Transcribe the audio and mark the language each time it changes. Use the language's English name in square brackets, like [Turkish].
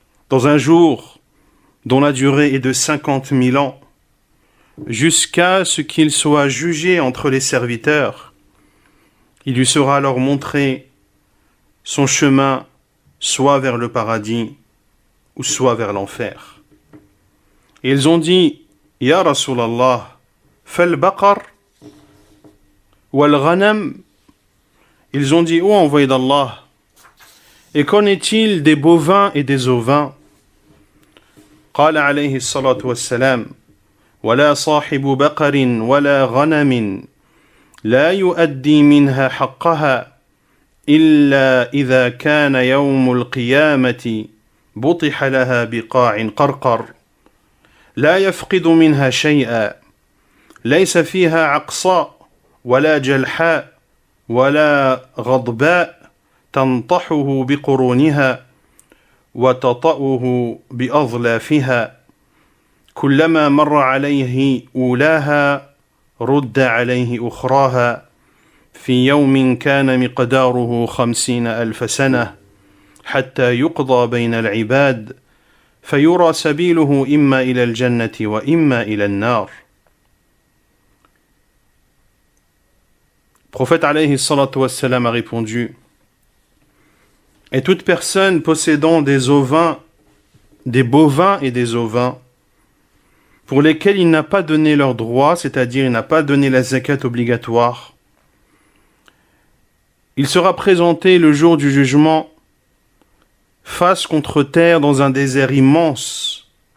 [French] Dans un jour dont la durée est de 50 000 ans, jusqu'à ce qu'il soit jugé entre les serviteurs, il lui sera alors montré son chemin soit vers le paradis ou soit vers l'enfer. Et ils ont dit, [Arabic] Ya Rasulallah, fal baqar wal ghanam. [French] Ils ont dit, ô envoyé d'Allah, et qu'en est-il des bovins et des ovins? [Arabic] قال عليه الصلاة والسلام ولا صاحب بقر ولا غنم لا يؤدي منها حقها إلا إذا كان يوم القيامة بطح لها بقاع قرقر لا يفقد منها شيئا ليس فيها عقصاء ولا جلحاء ولا غضباء تنطحه بقرونها وتطأه بأظلافها كلما مر عليه أولاها رد عليه أخراها في يوم كان مقداره 50,000 سنة حتى يقضى بين العباد فيرى سبيله إما إلى الجنة وإما إلى النار. [French] Le prophète alayhi salatu wassalam a répondu: et toute personne possédant des ovins, des bovins et des ovins, pour lesquels il n'a pas donné leurs droits, c'est-à-dire il n'a pas donné la zakat obligatoire, il sera présenté le jour du jugement face contre terre dans un désert immense.